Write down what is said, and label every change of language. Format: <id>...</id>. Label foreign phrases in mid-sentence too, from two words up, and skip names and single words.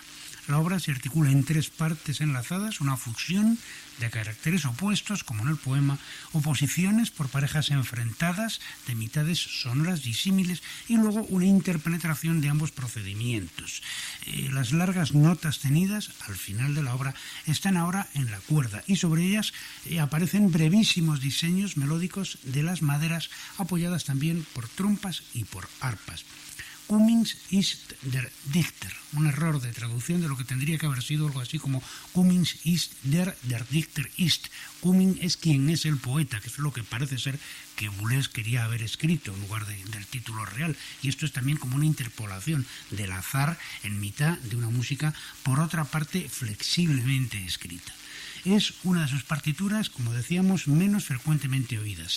<es>La obra se articula en tres partes enlazadas: una fusión de caracteres opuestos, como en el poema, oposiciones por parejas enfrentadas de mitades sonoras disímiles, y luego una interpenetración de ambos procedimientos. Las largas notas tenidas al final de la obra están ahora en la cuerda, y sobre ellas aparecen brevísimos diseños melódicos de las maderas, apoyadas también por trompas y por arpas. Cummings ist der Dichter, un error de traducción de lo que tendría que haber sido algo así como Cummings</es> <de>ist der Dichter ist.</de> <es>Cummings es quien es el poeta, que es lo que parece ser que Boulez quería haber escrito en lugar del título real. Y esto es también como una interpolación del azar en mitad de una música, por otra parte, flexiblemente escrita. Es una de sus partituras, como decíamos, menos frecuentemente oídas.</es>